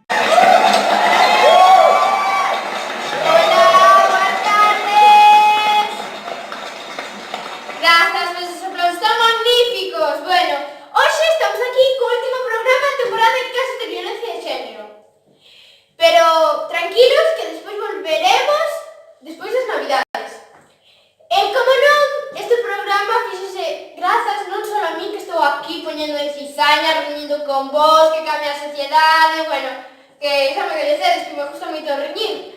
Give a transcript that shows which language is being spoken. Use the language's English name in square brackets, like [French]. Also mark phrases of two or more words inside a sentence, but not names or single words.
[Spanish] Hola, buenas tardes. Gracias por esos aplausos tan magníficos. Bueno, hoy estamos aquí con el último programa de temporada de casos de violencia de género. [Galician] Pero tranquilos que despois volveremos despois das Navidades. Como non, este programa fíxose grazas non só a min que estou aquí poñendo de cizaña, reunindo con vos, que cambia a sociedade, bueno, que xa me coñecedes que me gusta moito reunir.